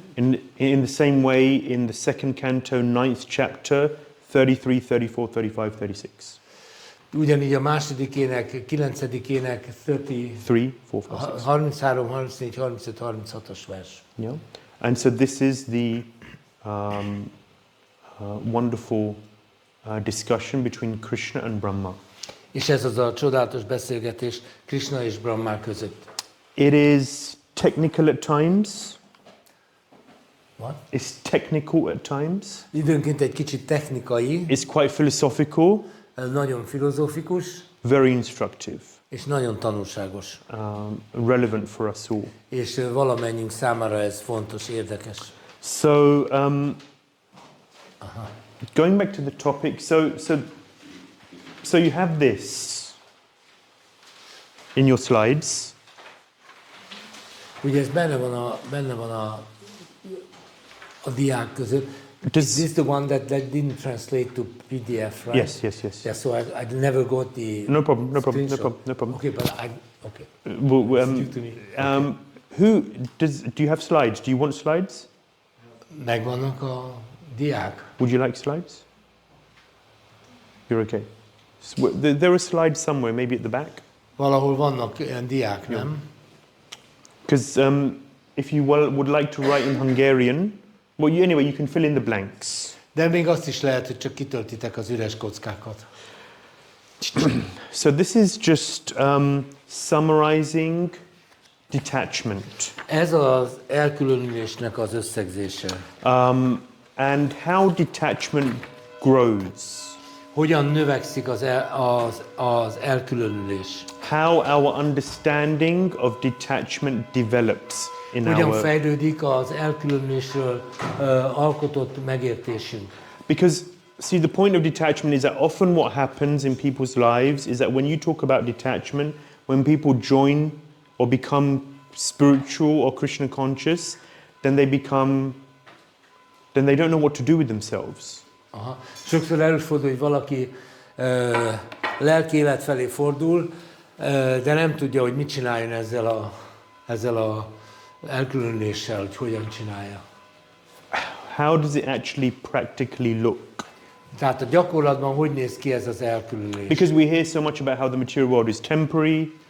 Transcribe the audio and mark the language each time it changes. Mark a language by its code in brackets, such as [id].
[en] In the same way, in the second canto, 9th chapter, 33, 34, 35, 36. [hu] Ugyanígy a második ének, 9. ének, 3, 4, 5, 6. 33, 34, 35, 36-os vers. [en] Yeah. And so this is the wonderful discussion between Krishna and Brahma. [hu] És ez az a csodálatos beszélgetés Krishna és Brahma között. [en] It is technical at times. What? It's technical at times. [hu] Időnként egy kicsit technikai, [en] It's quite philosophical, [hu] nagyon filozófikus, [en] very instructive, [hu] és nagyon tanulságos. [en] relevant for us all. [hu] És valamennyünk számára ez fontos, érdekes. [en] So, going back to the topic, so you have this in your slides. [hu] Ugye ez benne van a diák között. [en] Is this the one that didn't translate to PDF, right? Yes. Yeah, so I never got the No problem. screenshot. Okay, but okay. Well, To me. do you have slides? Do you want slides? [hu] Megvannak a diák. [en] Would you like slides? You're okay. There are slides somewhere, maybe at the back. [hu] Valahol vannak ilyen diák, nem? [en] Because if you would like to write in Hungarian, anyway, you can fill in the blanks. [hu] De még azt is lehet, hogy csak kitöltitek az üres kockákat. [en] So this is just summarizing detachment. [hu] Ez az elkülönülésnek az összegzése. [en] And how detachment grows. [hu] Hogyan növekszik az elkülönülés? [en] How our understanding of detachment develops in [hu] Hogyan fejlődik az elkülönülésről alkotott megértésünk? [en] Because see, the point of detachment is that often what happens in people's lives is that when you talk about detachment, when people join or become spiritual or Krishna conscious, then they don't know what to do with themselves. Aha. [hu] Sokszor előfordul, hogy valaki lelki élet felé fordul, de nem tudja, hogy mit csináljon ezzel a elkülönüléssel, hogy hogyan csinálja. [en] How does it actually practically look? [hu] Tehát a gyakorlatban hogy néz ki ez az elkülönülés? [en] Because we hear so much about how the material world is temporary.